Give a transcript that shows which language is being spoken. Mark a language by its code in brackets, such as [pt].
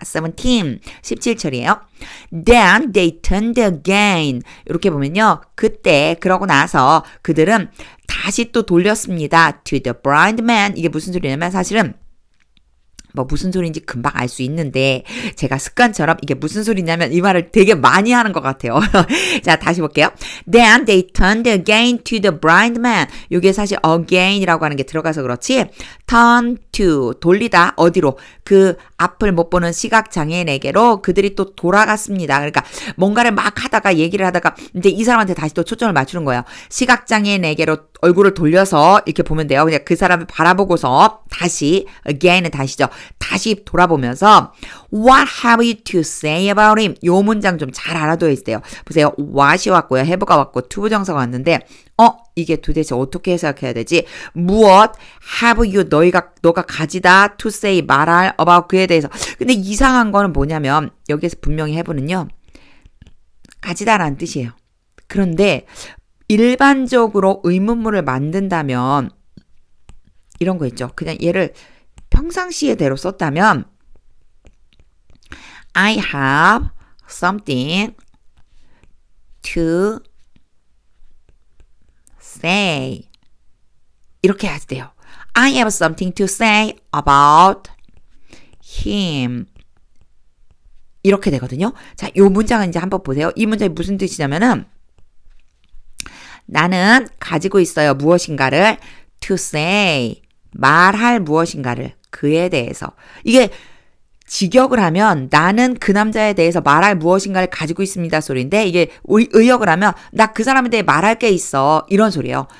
[ko] 17절이에요. [en] Then they turned again. [ko] 이렇게 보면요. 그때 그러고 나서 그들은 다시 또 돌렸습니다. [en] To the blind man. [ko] 이게 무슨 소리냐면 사실은 뭐 무슨 소리인지 금방 알 수 있는데 제가 습관처럼 이게 무슨 소리냐면 이 말을 되게 많이 하는 것 같아요. 자, 다시 볼게요. [en] Then they turned again to the blind man. [ko] 이게 사실 again이라고 하는 게 들어가서 그렇지 turn to 돌리다 어디로 그 앞을 못 보는 시각장애인에게로 그들이 또 돌아갔습니다. 그러니까 뭔가를 막 하다가 얘기를 하다가 이제 이 사람한테 다시 또 초점을 맞추는 거예요. 시각장애인에게로 얼굴을 돌려서 이렇게 보면 돼요. 그냥 그 사람을 바라보고서 다시 again은 다시죠. 다시 돌아보면서 [en] What have you to say about him? [ko] 요 문장 좀 잘 알아둬야 있어요. 보세요. what이 왔고요. have가 왔고 to 부정사가 왔는데 이게 도대체 어떻게 해석해야 되지? 무엇? have you 너가 가지다 to say 말할 about 그에 대해서. 근데 이상한 거는 뭐냐면 여기에서 분명히 have는요. 가지다라는 뜻이에요. 그런데 일반적으로 의문문을 만든다면 이런 거 있죠. 그냥 얘를 평상시에 대로 썼다면 [en] I have something to say [ko] 이렇게 해야 돼요. [en] I have something to say about him [ko] 이렇게 되거든요. 자, 이 문장은 이제 한번 보세요. 이 문장이 무슨 뜻이냐면은 나는 가지고 있어요. 무엇인가를 to say 말할 무엇인가를 그에 대해서 이게 직역을 하면 나는 그 남자에 대해서 말할 무엇인가를 가지고 있습니다 소리인데 이게 의역을 하면 나 그 사람에 대해 말할 게 있어 이런 소리예요.